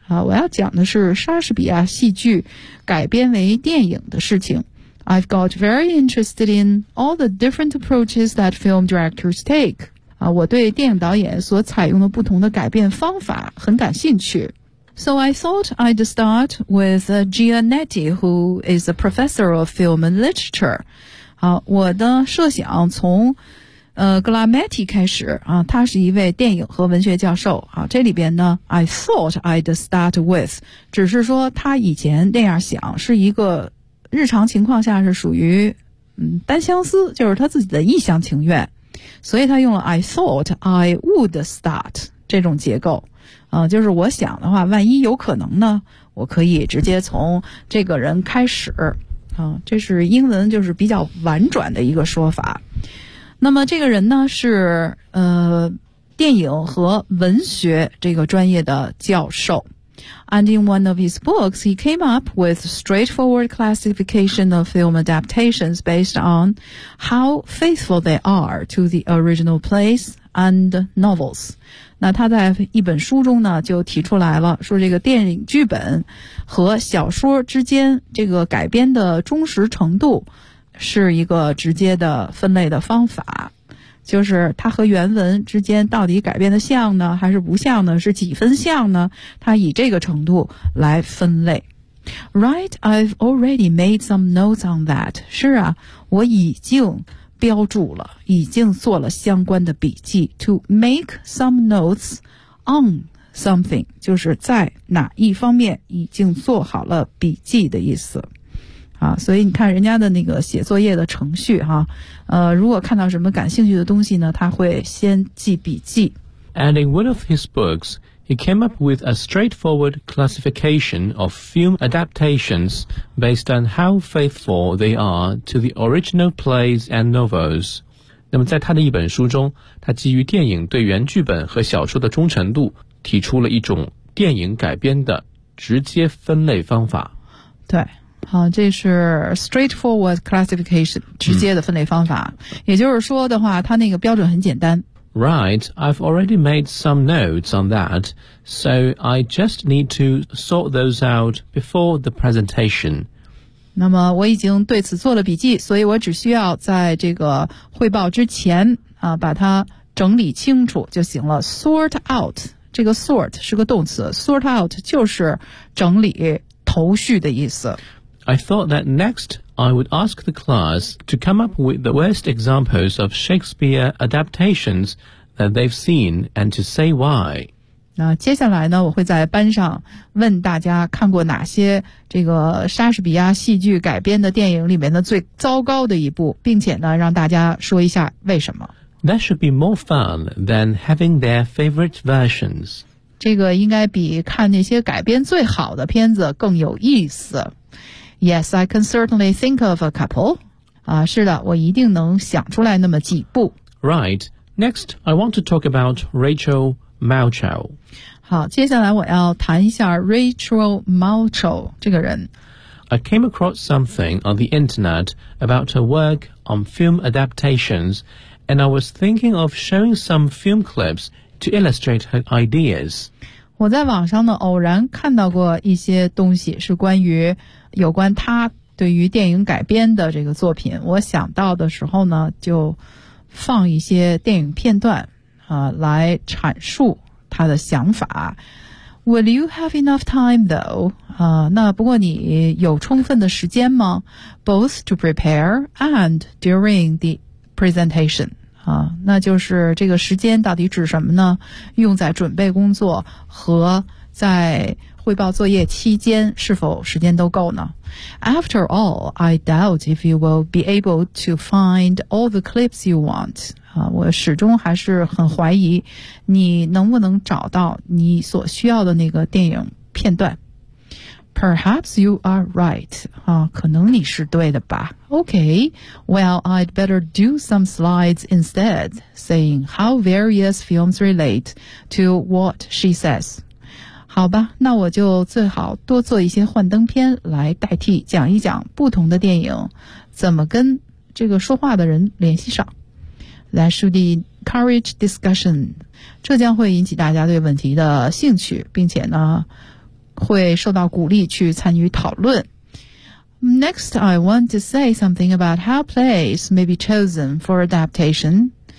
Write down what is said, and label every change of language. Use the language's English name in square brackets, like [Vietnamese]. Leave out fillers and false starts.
[Chinese] 啊，我要讲的是莎士比亚戏剧改编为电影的事情。 [English] I've got very interested in all the different approaches that film directors take. [Chinese] 啊，我对电影导演所采用的不同的改变方法很感兴趣。 [English] So I thought I'd start with Gianetti, who is a professor of film and literature. [Chinese] 好，我的设想从Glametti 开始啊，他是一位电影和文学教授。好，这里边呢 ， [English] I thought I'd start with， [Chinese] 只是说他以前那样想，是一个日常情况下是属于单相思，就是他自己的一厢情愿。所以他用了 [English] I thought I would start [Chinese] 这种结构，就是我想的话，万一有可能呢，我可以直接从这个人开始，这是英文就是比较婉转的一个说法。那么这个人呢是电影和文学这个专业的教授。 [English] And in one of his books, he came up with straightforward classification of film adaptations based on how faithful they are to the original plays and novels. [Chinese] 那他在一本书中呢就提出来了，说这个电影剧本和小说之间这个改编的忠实程度是一个直接的分类的方法。就是它和原文之间到底改变的像呢还是不像呢，是几分像呢，它以这个程度来分类。 [English] Right, I've already made some notes on that. [Chinese] 是啊，我已经标注了，已经做了相关的笔记。 [English] To make some notes on something [Chinese] 就是在哪一方面已经做好了笔记的意思。啊，所以你看人家的那个写作业的程序哈、啊，如果看到什么感兴趣的东西呢，他会先记笔记。 [English] And in one of his books, he came up with a straightforward classification of film adaptations based on how faithful they are to the original plays and novels. [Chinese] 那么在他的一本书中，他基于电影对原剧本和小说的忠诚度，提出了一种电影改编的直接分类方法。对，好，这是 [English] straightforward classification， [Chinese] 直接的分类方法、也就是说的话，他那个标准很简单。 [English] Right, I've already made some notes on that, so I just need to sort those out before the presentation. [Chinese] 那么我已经对此做了笔记，所以我只需要在这个汇报之前啊，把它整理清楚就行了。 Sort out， 这个 sort 是个动词 ，sort out 就是整理头绪的意思。 [English] I thought that next I would ask the class to come up with the worst examples of Shakespeare adaptations that they've seen and to say why. [Chinese] 那接下来呢，我会在班上问大家看过哪些这个莎士比亚戏剧改编的电影里面的最糟糕的一部，并且呢，让大家说一下为什么。 [English] That should be more fun than having their favorite versions. [Chinese] 这个应该比看那些改编最好的片子更有意思。 [English] Yes, I can certainly think of a couple. [Chinese] 啊，是的，我一定能想出来那么几部。 [English] Right. Next, I want to talk about Rachel... Malchow. [Chinese] 好，接下来我要谈一下 Rachel Malchow 这个人。 [English] I came across something on the internet about her work on film adaptations, and I was thinking of showing some film clips to illustrate her ideas. [Chinese] 我在网上呢偶然看到过一些东西，是关于有关她对于电影改编的这个作品。我想到的时候呢，就放一些电影片段。来阐述他的想法。 [English] Will you have enough time, though? [Chinese] 那不过你有充分的时间吗 [English] ？Both to prepare and during the presentation. [Chinese] 那就是这个时间到底指什么呢？用在准备工作和在汇报作业期间，是否时间都够呢 [English] ？After all, I doubt if you will be able to find all the clips you want. [Chinese] 我始终还是很怀疑你能不能找到你所需要的那个电影片段。 [English] Perhaps you are right. [Chinese] 可能你是对的吧。 [English] Okay, well, I'd better do some slides instead, saying how various films relate to what she says. [Chinese] 好吧，那我就最好多做一些幻灯片来代替讲一讲不同的电影怎么跟这个说话的人联系上。 [English] That should encourage discussion. [Chinese] 这将会引起大家对问题的兴趣，并且呢，会受到鼓励去参与讨论。 [English] Next, I want to say something about how plays may be chosen for adaptation.